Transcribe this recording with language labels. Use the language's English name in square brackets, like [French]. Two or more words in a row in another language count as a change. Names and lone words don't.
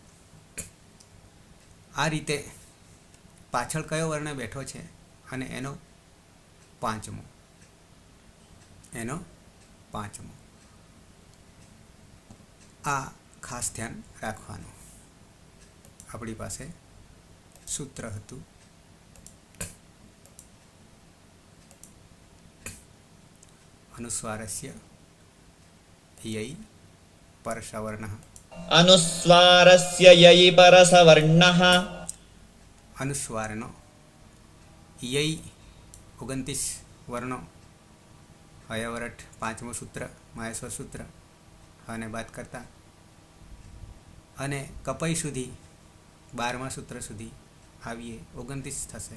[Gujarati] આ રીતે પાછળ કયો વર્ણ બેઠો છે અને એનો પાંચમો આ ખાસ ધ્યાન રાખવાનું. આપણી પાસે સૂત્ર હતું [Sanskrit] અનુસ્વારસ્ય યૈ પરસવર્ણઃ. अनुस्वारस्य ययि परसवर्णः. [Gujarati] અનુસ્વારનો યય 29 વર્ણો, હયવરઠ 5મું સૂત્ર, માહેશ્વર સૂત્ર, અને બાદ કરતા, અને કપય સુધી 12મા સૂત્ર સુધી આવીએ 29 થશે.